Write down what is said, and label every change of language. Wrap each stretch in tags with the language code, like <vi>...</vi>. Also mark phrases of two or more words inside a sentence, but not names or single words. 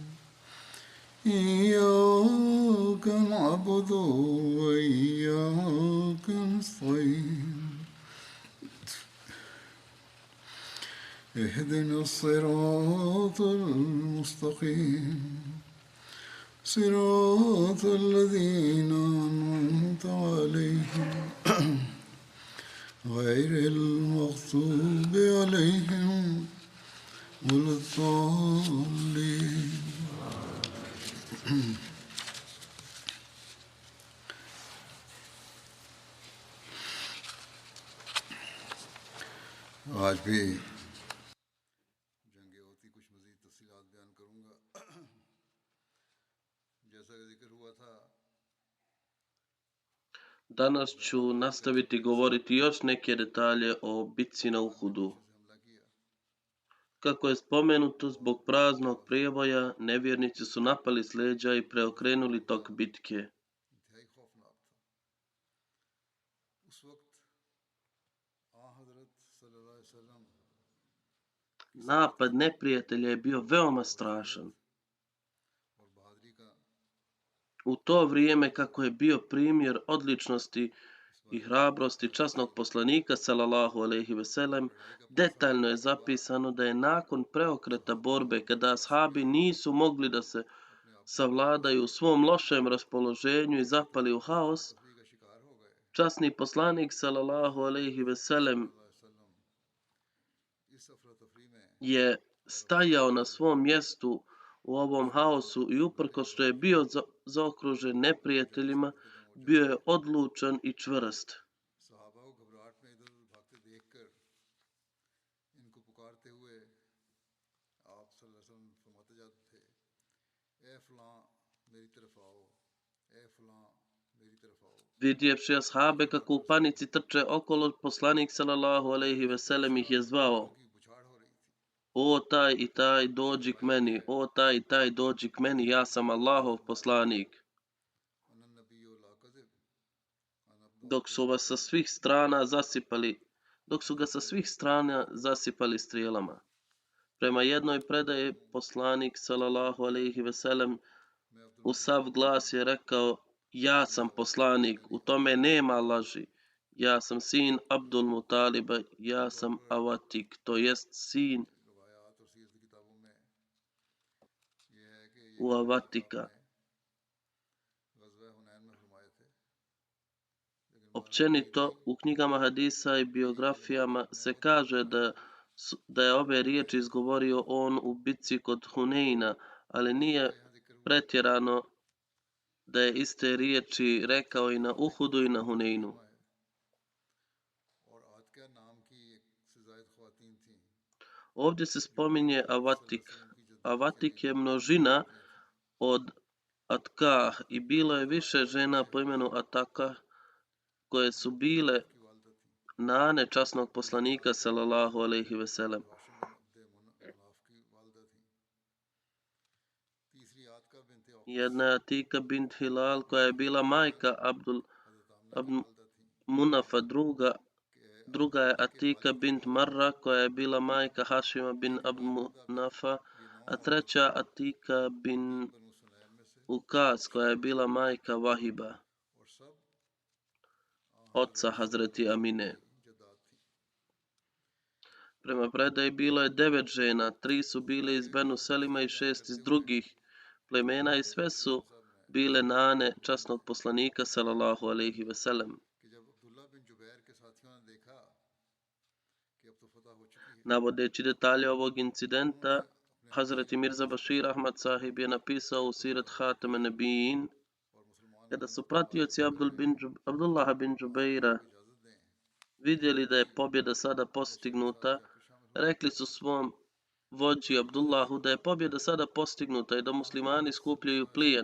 <ar>إياك نعبد وإياك نستعين اهدنا الصراط المستقيم صراط الذين أنعمت عليهم غير المغضوب عليهم ولا الضالين</ar> <ur>آج بھی جنگ ہوتی کچھ مزید تفصیلات بیان کروں گا جیسا کہ ذکر ہوا تھا</ur> <bs>Danas ću nastaviti govoriti još neke detalje o bitci na Uhudu. Kako je spomenuto, zbog praznog prijeboja, nevjernici su napali s leđa i preokrenuli tok bitke.</bs> <ur>انتہائی خوفناک تھا اس وقت حضرت</ur> <ar>صلى الله عليه وسلم</ar> <bs>Napad neprijatelja je bio veoma strašan.</bs> <ur>اور بہادری کا</ur> <bs>U to vrijeme, kako je bio primjer odličnosti i hrabrosti časnog poslanika</bs> <ar>صلى الله عليه وسلم,</ar> <bs>detaljno je zapisano da je nakon preokreta borbe, kada ashabi nisu mogli da se savladaju u svom lošem raspoloženju i zapali u haos,</bs> <ur>تفری کا شکار ہو گئے</ur> <bs>časni poslanik</bs> <ar>صلى الله عليه وسلم صلى الله عليه وسلم</ar> <ur>اس افرا تفری میں</ur> <bs>je stajao na svom mjestu u ovom haosu i uprkos što je bio zaokružen neprijateljima, bio je odlučan i čvrst.</bs> <ur>صحابہ کو گھبراہٹ میں ادھر ادھر بھاگتے دیکھ کر ان کو پکارتے ہوئے آپ</ur> <ar>صلى الله عليه وسلم</ar> <ur>فرماتے جاتے تھے اے فلاں میری طرف آؤ اے فلاں میری طرف آؤ</ur> <bs>Vidjevši ashabe kako u panici trče okolo, poslanik</bs> <ar>صلى الله عليه وسلم</ar> <bs>ih je zvao:</bs> <ur>کی بوچھاڑ ہو رہی تھی</ur> <bs>O taj i taj, dođi k meni, o taj i taj, dođi k meni, ja sam Allahov poslanik.</bs> <ar>أنا النبي لا كذب أنا</ar> <bs>Dok su vas sa svih strana zasipali, dok su ga sa svih strana zasipali strijelama. Prema jednoj predaji poslanik</bs> <ar>صلى الله عليه وسلم</ar> <ur>میں عبدل</ur> <bs>u sav glas je rekao: Ja sam poslanik, u tome nema laži. Ja sam sin Abdul Mutaliba, ja sam Avatik, to jest sin</bs> <ur>روایات اور سیرت کی کتابوں میں یہ ہے کہ یہ</ur> <bs>u Avatika.</bs> <ur>غزوہ حنین میں فرمائے تھے لیکن</ur> <bs>Općenito, u knjigama hadisa i biografijama se kaže da je ove riječi izgovorio on u bitci kod Huneina, ali nije</bs> <ur>یہاں ذکر ہوا</ur> <bs>pretjerano da je iste riječi rekao i na Uhudu i na Huneinu.</bs> <ur>ہے اور عاتکہ نام کی ایک سے زائد خواتین تھیں</ur> <bs>Ovdje se spominje Avatik. Avatik je množina od Atkah i bilo je više žena po imenu Ataka koje su bile</bs> <ur>کی والدہ تھی</ur> <bs>nane časnog poslanika</bs> <ar>صلى الله عليه وسلم.</ar> <ur>ہاشم بن عبد مناف کی والدہ تھی تیسری عاتکہ بنت اوقص</ur> <bs>Jedna je Atika bint Hilal koja je bila majka</bs> <ur>حضرت آمنہ کی</ur> <bs>Abd</bs> <ur>والدہ تھی</ur> <bs>Munafa,</bs> <ur>कि</ur> <bs>druga je Atika bint Marra koja je bila majka Hašima bin Abd Munafa,</bs> <ur>یہ نو</ur> <bs>a treća Atika bin</bs> <ur>بنو سلیم میں سے</ur> <bs>Ukas koja je bila majka Vahiba,</bs> <ur>اور سب</ur> <bs>oca Hazreti Amine.</bs> <ur>جدات تھی</ur> <bs>Prema predaji bilo je 9 žena, 3 su bile iz Benu Selima i 6 iz drugih plemena i sve su bile nane časnog poslanika</bs> <ar>صلى الله عليه وسلم.</ar> <ur>کہ جب عبداللہ بن زبیر کے ساتھیوں نے دیکھا کہ اب</ur> <bs>Navodeći detalje ovog incidenta, Hazreti Mirza Bashir Ahmad Sahib je napisao u Sirat Khatam an-Nabiyyin, kada su pratioci Abdullaha bin Džubeira vidjeli da je pobjeda sada postignuta, rekli su svom vođi Abdullahu da je pobjeda sada postignuta i da muslimani skupljaju plijen.</bs>